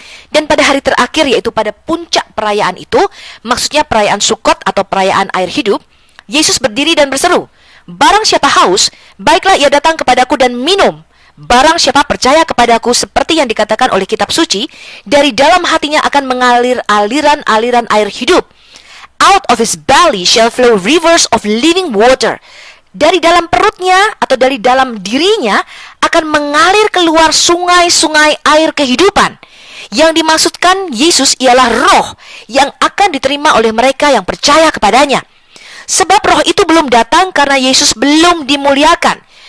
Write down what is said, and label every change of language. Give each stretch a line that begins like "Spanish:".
Indonesian: Dan pada hari terakhir, yaitu pada puncak perayaan itu, maksudnya perayaan Sukot atau perayaan air hidup, Yesus berdiri dan berseru, barang siapa haus, baiklah ia datang kepadaku dan minum. Barang siapa percaya kepadaku seperti yang dikatakan oleh kitab suci, dari dalam hatinya akan mengalir aliran-aliran air hidup.
English: Out of his belly shall flow rivers of living water.
Indonesian: Dari dalam perutnya atau dari dalam dirinya akan mengalir keluar sungai-sungai air kehidupan. Yang dimaksudkan Yesus ialah roh yang akan diterima oleh mereka yang percaya kepadanya. Sebab roh itu belum datang karena Yesus belum dimuliakan.